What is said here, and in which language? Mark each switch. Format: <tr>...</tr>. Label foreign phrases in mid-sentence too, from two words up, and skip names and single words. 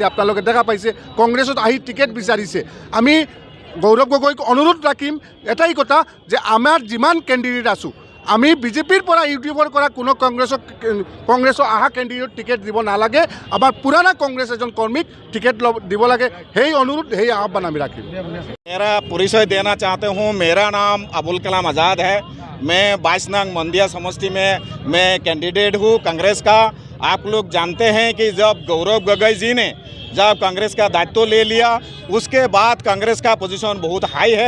<as>আপোনালোকে দেখা পাইছে কংগ্ৰেছত আহি টিকেট বিচাৰিছে। আমি গৌৰৱ গগৈক অনুৰোধ ৰাখিম এটাই কথা যে আমাৰ যিমান কেণ্ডিডেট আছোঁ আমি বিজেপিৰ পৰা UDFৰ পৰা কোনো কংগ্ৰেছৰ অহা কেণ্ডিডেট টিকেট দিব নালাগে। আমাৰ পুৰণা কংগ্ৰেছ এজন কৰ্মীক টিকেট দিব লাগে, সেই অনুৰোধ সেই আহ্বান আমি ৰাখিম।</as> <hi>मेरा परिचय देना चाहता हूँ। मेरा नाम अबुल कलाम आज़ाद है। मैं 22 नंग मंदिया समष्टि में मैं कैंडिडेट हूँ कांग्रेस का। आप लोग जानते हैं कि जब गौरव गगई जी ने जब कांग्रेस का दायित्व ले लिया उसके बाद कांग्रेस का पोजीशन बहुत हाई है।</hi>